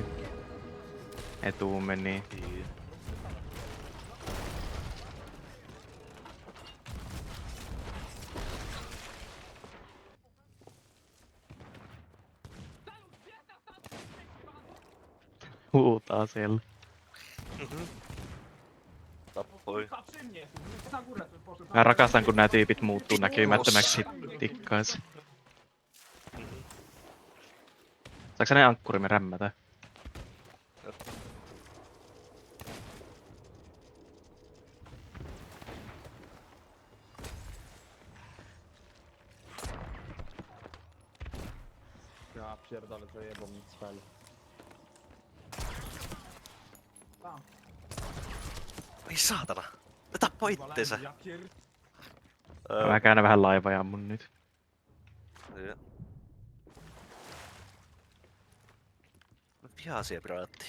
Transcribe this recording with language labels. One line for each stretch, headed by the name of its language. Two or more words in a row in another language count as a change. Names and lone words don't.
Finnish: Etu meni. Huutaa siellä. Tappoi.
Polish: Przy mnie, na górę tu poszedł.
Finnish: Mä rakastan kun nää tyypit muuttuu näkymättömäksi tikkais. Saaks ne ankkurimme rämmätä?
Polish: Ja pierdolę, zajebał mi cfel.
Finnish: Ei saatana. Ne tappoi itteensä.
Polish: Ja pier...
Finnish: Mä käännän vähän laivaa ja ammun nyt. Joo. Vihaisia piraatteja.